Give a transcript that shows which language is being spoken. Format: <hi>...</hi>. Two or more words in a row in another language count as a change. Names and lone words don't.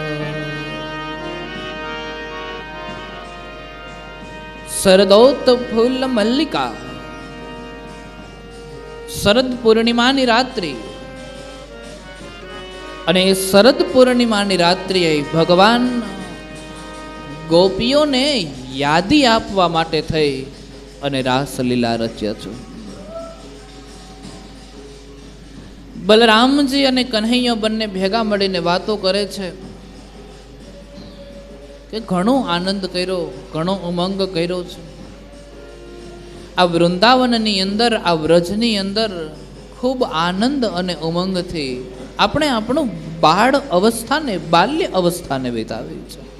<gu>શરદોત ફૂલ મલ્લિકા, શરદ પૂર્ણિમાની રાત્રિ અને શરદ પૂર્ણિમાની રાત્રિએ ભગવાન ગોપીઓને યાદી આપવા માટે થઈ અને રાસલીલા રચ્યા છે। બલરામજી અને કન્હૈયા બન્ને ભેગા મળીને વાતો કરે છે કે ઘણો આનંદ કર્યો, ઘણો ઉમંગ કર્યો છે। આ વૃંદાવનની અંદર, આ વ્રજની અંદર ખૂબ આનંદ અને ઉમંગથી આપણે આપણું બાળ અવસ્થાને, બાલ્ય અવસ્થાને વિતાવી છે।</gu>